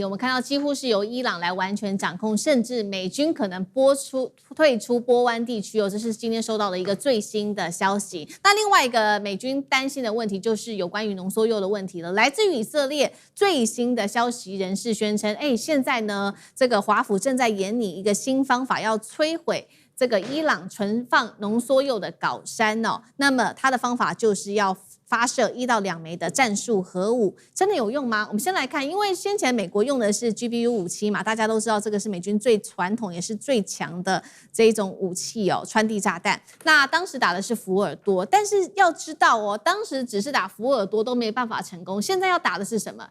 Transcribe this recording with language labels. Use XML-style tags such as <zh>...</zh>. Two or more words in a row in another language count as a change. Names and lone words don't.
<zh>我們看到幾乎是由伊朗來完全掌控，甚至美軍可能退出波灣地區哦，這是今天收到的一個最新的消息。那另外一個美軍擔心的問題就是有關於濃縮鈾的問題了。來自於以色列最新的消息人士宣稱，現在呢，這個華府正在研擬一個新方法，要摧毀這個伊朗存放濃縮鈾的鎬山哦。那麼它的方法就是要發射1到2枚的戰術核武，真的有用嗎？我們先來看，因為先前美國用的是 GBU-57嘛，大家都知道這個是美軍最傳統也是最強的這一種武器哦，穿地炸彈。那當時打的是福爾多，但是要知道哦，當時只是打福爾多都沒辦法成功，現在要打的是什麼？</zh>